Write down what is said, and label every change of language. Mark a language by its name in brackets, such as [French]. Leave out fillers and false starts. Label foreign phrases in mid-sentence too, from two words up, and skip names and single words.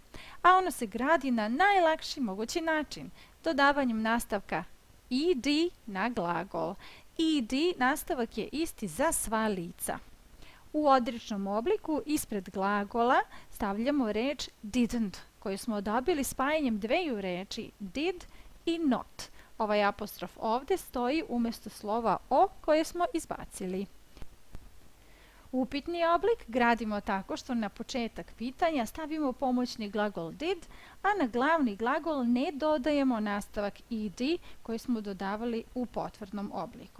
[Serbian] A ono se gradi na najlakši mogući način, dodavanjem nastavka ed na glagol. Ed nastavak je isti za sva lica. U odričnom obliku ispred glagola stavljamo reč didn't, koju smo dobili spajanjem dveju reči did i not. Ovaj apostrof ovde stoji umjesto slova o koje smo izbacili. Upitni oblik gradimo tako što na početak pitanja stavimo pomoćni glagol did, a na glavni glagol ne dodajemo nastavak ed koji smo dodavali u potvrdnom obliku.